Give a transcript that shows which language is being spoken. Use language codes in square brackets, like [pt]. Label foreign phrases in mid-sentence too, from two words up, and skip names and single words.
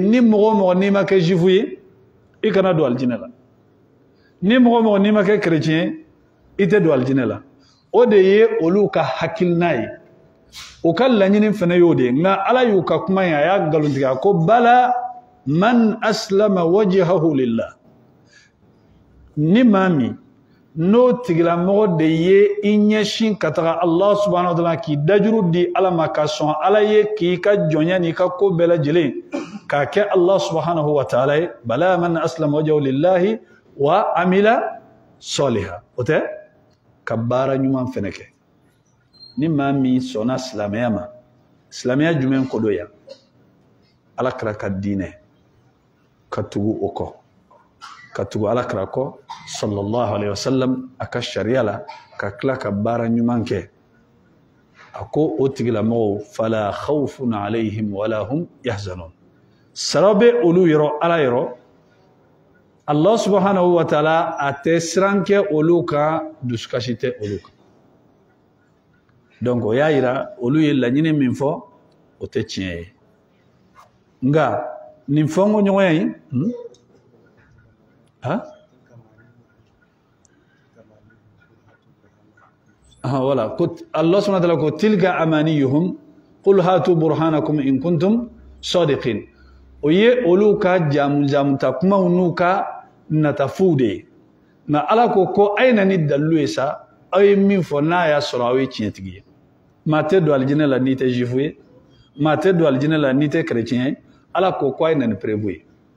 [bm] ni mɔgɔ mɔgɔ n'i ma kɛ jifu ye i kana don aljinɛ la ni mɔgɔ mɔgɔ n'i ma kɛ chrétien i tɛ don aljinɛ la o de ye olu ka hakilina ye o ka laɲini fana y'o de nka ala y'u ka kuma in a y'a nkalon tigɛ ko [ar] بلى من أسلم وجهه لله [bm] ni maa min n'o tigilamɔgɔ de ye i ɲɛsin ka taga [ar] الله سبحانه وتعالى [bm] k'i dajuru di ala ma ka sɔn ala ye k'i ka jɔnya n'i ka ko bɛɛ lajɛlen k'a kɛ [ar] الله سبحانه وتعالى [bm] ye [ar] بلى من أسلم وجهه لله وعمل صالحا [bm] o tɛ ka baara ɲuman fana kɛ ni maa min sɔnna silamɛya ma silamɛya jumɛn ko do yan ala kira ka diinɛ ka tugu o kɔ ka tugu ala kira kɔ [ar] صلى الله عليه وسلم [bm] a ka sariya la ka tila ka baara ɲuman kɛ a ko o tigilamɔgɔw [ar] فلا خوف عليهم ولا هم يحزنون [bm] sara bɛ olu yɔrɔ ala yɔrɔ [ar] الله سبحانه وتعالى [bm] a tɛ siran kɛ olu kan dusukasi tɛ olu kan donc o y'a yira olu ye laɲini min fɔ o tɛ tiɲɛ ye nka nin fɔnko ɲɔgɔnya in wala ko [ar] الله سبحانه وتعالى [bm] ko [ar] تلك أمانيهم قل هاتوا برهانكم إن كنتم صادقين [bm] o ye olu ka jamuta kumaw n'u ka natafu de ye nka ala ko a ye na ni dalilu ye sa aw ye min fɔ n'a y'a sɔrɔ aw ye tiɲɛtigi ye maa tɛ don alijinɛ la n'i tɛ jifu ye maa tɛ don alijinɛ la n'i tɛ chrétien ye ala ko a ye na ni preuve ye